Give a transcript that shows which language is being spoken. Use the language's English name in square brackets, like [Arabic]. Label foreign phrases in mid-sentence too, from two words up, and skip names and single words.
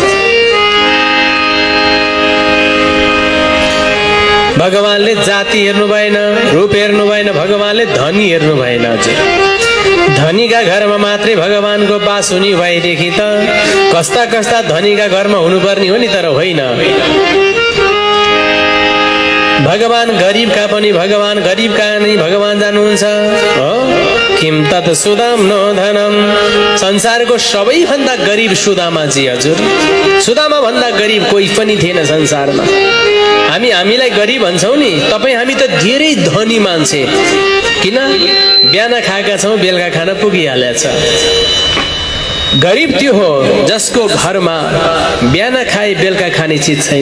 [Nepali] भगवानले जाति हेर्नु भएन, रूप हेर्नु भएन, भगवानले धनी हेर्नु भएन। हजुर, धनीका घरमा मात्रै भगवानको बास हुने भएदेखि त कस्ता कस्ता धनीका घरमा हुनुपर्ने हो नि, तर होइन। भगवान गरिबका पनि भगवान, गरिबका नि भगवान जानुहुन्छ। [Sanskrit] किम तत् सुदाम नो धनम। [Nepali] संसारको सबैभन्दा गरिब सुदामाजी। हजुर, सुदामा भन्दा गरिब कोही पनि थिएन संसारमा। हामीलाई गरिब भन्छौँ नि, तपाईँ हामी त धेरै धनी मान्छे। किन? बिहान खाएका छौँ, बेलुका खान पुगिहालेछ। गरिब त्यो हो जसको घरमा बिहान खाए बेलुका खाने चिज छैन।